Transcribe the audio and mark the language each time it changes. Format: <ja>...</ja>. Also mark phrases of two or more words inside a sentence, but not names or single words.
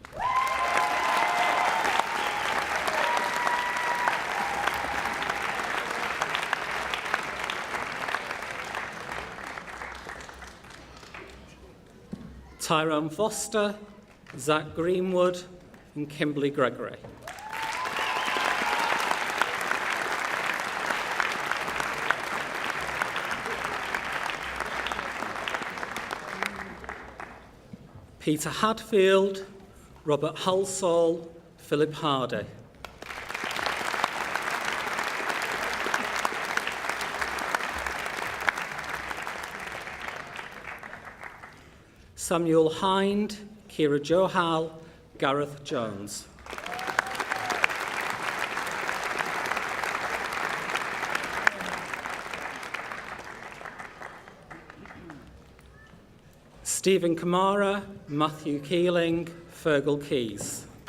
<en>Tyrone Foster, Zach Greenwood and Kimberly Gregory. Peter Hadfield, Robert Halsall, Philip Hardy. Samuel Hind, Kira Johal, Gareth Jones. Stephen Kamara, Matthew Keeling, Fergal Keys.</en>